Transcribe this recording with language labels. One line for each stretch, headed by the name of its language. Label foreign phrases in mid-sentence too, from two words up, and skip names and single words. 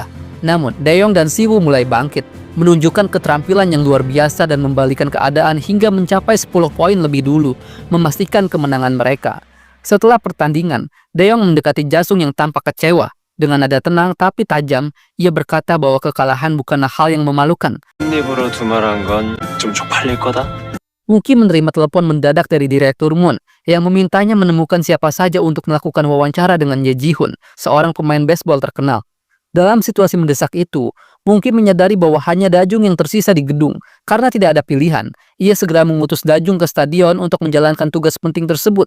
Indonesian: Namun, Daeyeong dan Siwoo mulai bangkit, menunjukkan keterampilan yang luar biasa dan membalikan keadaan hingga mencapai 10 poin lebih dulu, memastikan kemenangan mereka. Setelah pertandingan, Daeyeong mendekati Jasung yang tampak kecewa. Dengan nada tenang tapi tajam, ia berkata bahwa kekalahan bukanlah hal yang memalukan.
Korean: 입으로 두말한 건 좀 쪽팔릴 거다.
Indonesian: Wonki menerima telepon mendadak dari Direktur Moon yang memintanya menemukan siapa saja untuk melakukan wawancara dengan Ye Ji-hoon, seorang pemain baseball terkenal. Dalam situasi mendesak itu, Wonki menyadari bahwa hanya Dajung yang tersisa di gedung. Karena tidak ada pilihan, ia segera mengutus Dajung ke stadion untuk menjalankan tugas penting tersebut.